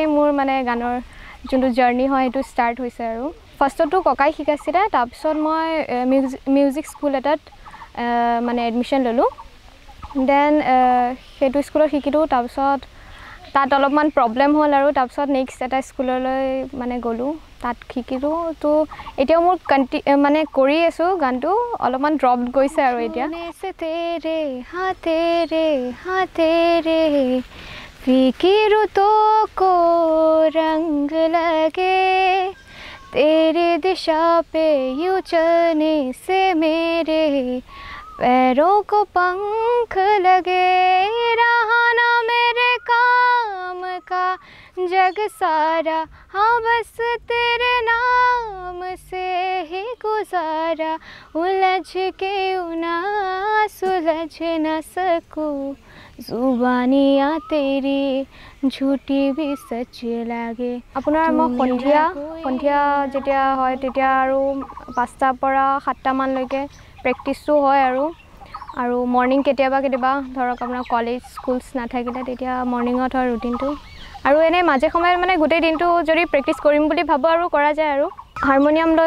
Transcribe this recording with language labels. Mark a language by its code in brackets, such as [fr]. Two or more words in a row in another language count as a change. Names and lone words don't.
[as] মোৰ মানে গানৰ যোনটো জাৰ্নি হয় সেইটো ষ্টাৰ্ট হৈছে আৰু ফাৰ্ষ্টতো ককাই শিকাইছিলে তাৰপিছত মই [en] music school [as] এটাত মানে এডমিশ্যন ল'লোঁ দেন সেইটো স্কুলত শিকিলোঁ তাৰপিছত তাত অলপমান প্ৰব্লেম হ'ল আৰু তাৰপিছত নেক্সট এটা স্কুললৈ মানে গ'লোঁ তাত শিকিলোঁ তো এতিয়াও মোৰ মানে কৰি আছোঁ গানটো অলপমান ড্ৰপ গৈছে আৰু এতিয়া [hi] तेरे हाथेरे फिकिरो तो को रंग लगे तेरी दिशा पे यूं चलने से मेरे पैरों को पंख लगे रहा ना मेरे काम का जग सारा हाँ बस तेरे नाम से ही गुजारा उलझ के ना सुलझ न सकूं जुबानियाँ तेरी झूठी भी सच लागे [as] আপোনাৰ মই সন্ধিয়া যেতিয়া হয় তেতিয়া আৰু 5টাৰ পৰা 7টা মানলৈকে প্ৰেক্টিছটো হয় আৰু মৰ্নিং কেতিয়াবা ধৰক আপোনাৰ [en] college schools [as] নাথাকিলে তেতিয়া মৰ্নিঙত হয় ৰুটিনটো আৰু এনে মাজে সময়ে মানে গোটেই দিনটো যদি প্ৰেক্টিছ কৰিম বুলি ভাবোঁ আৰু কৰা যায় আৰু হাৰমনিয়াম লৈ